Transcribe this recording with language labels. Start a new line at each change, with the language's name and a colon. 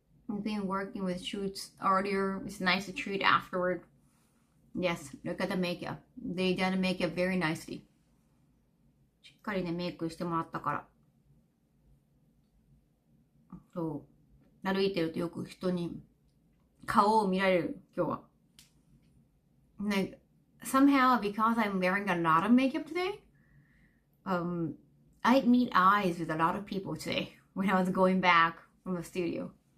English: I've been working with shoots earlier. It's nice to treat afterward. Yes, look at the makeup. They done the makeup very nicely.
Japanese: しっかりね、メイクしてもらったから。そう。歩いてるとよく人に顔を見られる、今日は。
English: Like, somehow, because I'm wearing a lot of makeup today, I meet eyes with a lot of people today when I was going back from the studio.